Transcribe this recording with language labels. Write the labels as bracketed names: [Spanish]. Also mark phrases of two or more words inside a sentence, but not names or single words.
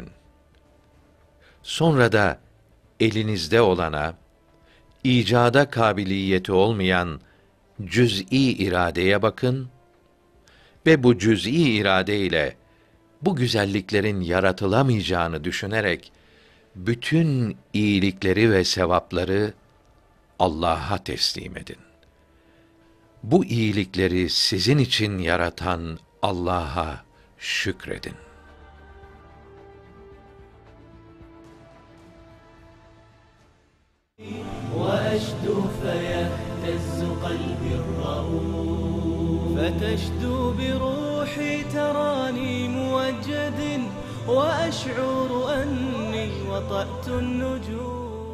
[Turkish] Sonra da elinizde olana, icada kabiliyeti olmayan cüz'i iradeye bakın ve bu cüz'i irade ile bu güzelliklerin yaratılamayacağını düşünerek bütün iyilikleri ve sevapları Allah'a teslim edin. Bu iyilikleri sizin için yaratan Allah'a şükredin. [Arabic] وأشدو فيهتز قلبي الرؤوف فتشدو بروحي تراني موجد وأشعر أني وطأت النجوم